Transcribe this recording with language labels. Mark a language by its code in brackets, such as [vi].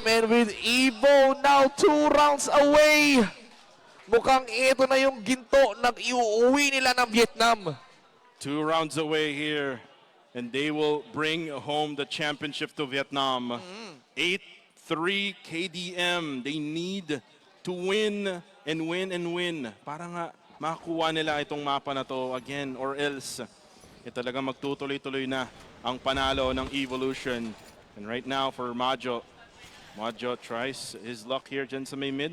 [en] And with Evo now 2 rounds away. [tl] Mukhang ito na yung ginto na iuuwi nila ng Vietnam. [en] 2 rounds away here. And they will bring home the championship to Vietnam. 8-3 KDM. They need to win and win and win. [tl] Para nga makakuha nila itong mapa na to [en] again or else. [tl] Talaga magtutuloy-tuloy na ang panalo ng Evolution. [en] And right now for Majo. Majo tries his luck here [tl] dyan sa may [en] mid.